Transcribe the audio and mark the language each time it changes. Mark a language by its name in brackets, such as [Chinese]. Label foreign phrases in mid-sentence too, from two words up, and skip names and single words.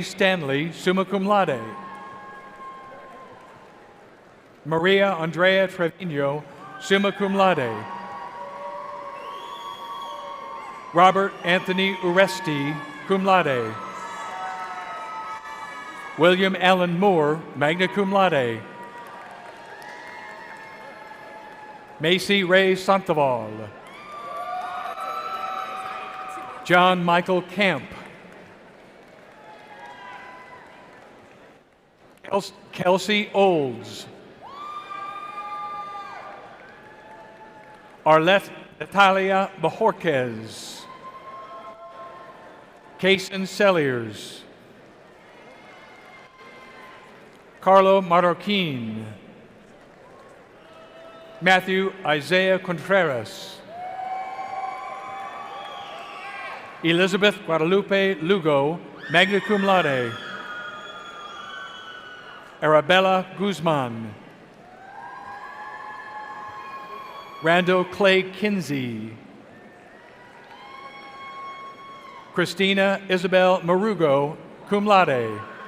[English] Stanley, [Latin] summa cum laude. [English] Maria Andrea Trevino, [Latin] summa cum laude. [English] Robert Anthony Uresti, [Latin] cum laude. [English] William Allen Moore, [Latin] magna cum laude. [English] Macy Ray Sandoval. John Michael Camp. Kelsey Olds. Arlette Natalia Bajorquez. Kaysen Selliers. Carlo Marroquin. Matthew Isaiah Contreras. Elizabeth Guadalupe Lugo, [Latin] magna cum laude. [English] Arabella Guzman. Randall Clay Kinsey. Christina Isabel Marugo, [Latin] cum laude.